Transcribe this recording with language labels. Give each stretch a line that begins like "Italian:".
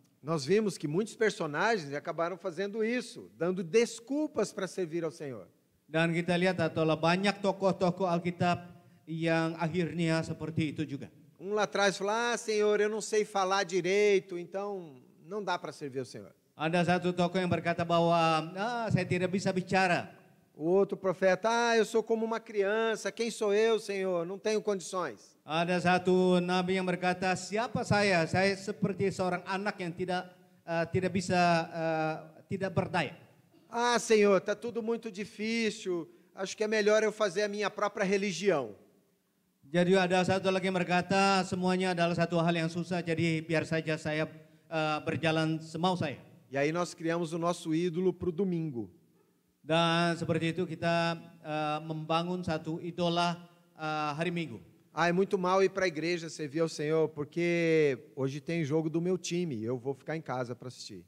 Portuguese: Nós vimos que muitos personagens acabaram fazendo isso, dando desculpas para servir ao Senhor.
Indonesian: Dan kita lihat adalah banyak tokoh-tokoh Alkitab yang akhirnya seperti itu juga.
Portuguese: Lá atrás falou, Senhor, eu não sei falar direito, então não dá para servir ao Senhor.
Indonesian: Ada satu tokoh yang berkata bahwa saya tidak bisa bicara.
Portuguese: O outro profeta, eu sou como uma criança, quem sou eu, Senhor? Não tenho condições.
Indonesian: Ada satu nabi yang berkata, siapa saya? Saya seperti seorang anak yang tidak bisa, tidak berdaya.
Portuguese: Senhor, está tudo muito difícil, acho que é melhor eu fazer a minha própria religião.
Indonesian: Jadi ada satu lagi yang berkata, semuanya adalah satu hal yang susah, jadi biar saja saya berjalan semau saya.
Portuguese: E aí nós criamos o nosso ídolo para o domingo.
Indonesian: Dan seperti itu kita membangun satu idola hari Minggu.
Portuguese: É muito mal ir para a igreja servir ao Senhor, porque hoje tem jogo do meu time, eu vou ficar em casa para assistir.